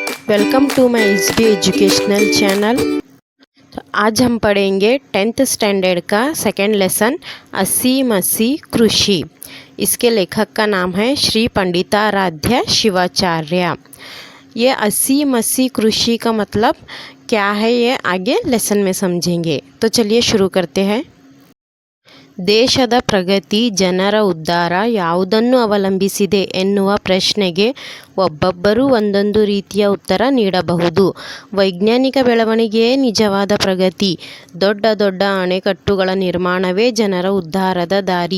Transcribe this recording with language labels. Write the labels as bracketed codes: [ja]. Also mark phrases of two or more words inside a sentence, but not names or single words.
[en] Welcome to my SB educational channel. [hi] तो आज हम पढ़ेंगे 10th स्टैंडर्ड का [en] second lesson [hi] अस्सी मसी कृषि। इसके लेखक का नाम है श्री पंडिताराध्य शिवाचार्य। ये अस्सी मसी कृषि का मतलब क्या है ये आगे लेसन में समझेंगे। तो चलिए शुरू करते हैं। [kn] ದೇಶದ ಪ್ರಗತಿ ಜನರ ಉದ್ಧಾರ ಯಾವುದನ್ನು ಅವಲಂಬಿಸಿದೆ ಎನ್ನುವ ಪ್ರಶ್ನೆಗೆ ಒಬ್ಬೊಬ್ಬರು ಒಂದೊಂದು ರೀತಿಯ ಉತ್ತರ ನೀಡಬಹುದು. ವೈಜ್ಞಾನಿಕ ಬೆಳವಣಿಗೆಯೇ ನಿಜವಾದ ಪ್ರಗತಿ. ದೊಡ್ಡ ದೊಡ್ಡ ಅಣೆಕಟ್ಟುಗಳ ನಿರ್ಮಾಣವೇ ಜನರ ಉದ್ಧಾರದ ದಾರಿ.